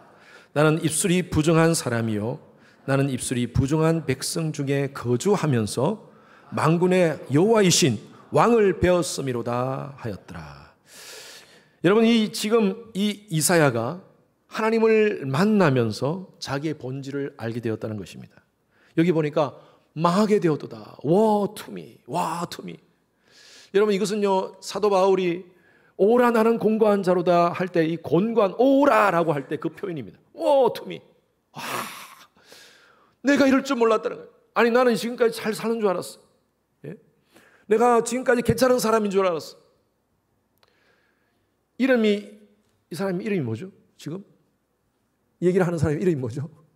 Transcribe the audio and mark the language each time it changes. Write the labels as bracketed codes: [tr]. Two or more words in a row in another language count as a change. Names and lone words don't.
[ko] 나는 입술이 부정한 사람이요 나는 입술이 부정한 백성 중에 거주하면서 만군의 여호와이신 왕을 배웠음이로다 하였더라. 여러분, 지금 이 이사야가 하나님을 만나면서 자기의 본질을 알게 되었다는 것입니다. 여기 보니까 망하게 되었도다. [en] Woe to me, woe to me. [ko] 여러분, 이것은요, 사도 바울이 오라 나는 곤고한 자로다 할 때 이 곤고한 오라라고 할 때 그 표현입니다. [en] Woe to me. [ko] 와, 내가 이럴 줄 몰랐다는 거예요. 아니, 나는 지금까지 잘 사는 줄 알았어. 예? 내가 지금까지 괜찮은 사람인 줄 알았어. 이 사람 이름이 뭐죠? 지금 얘기를 하는 사람의 이름이 뭐죠?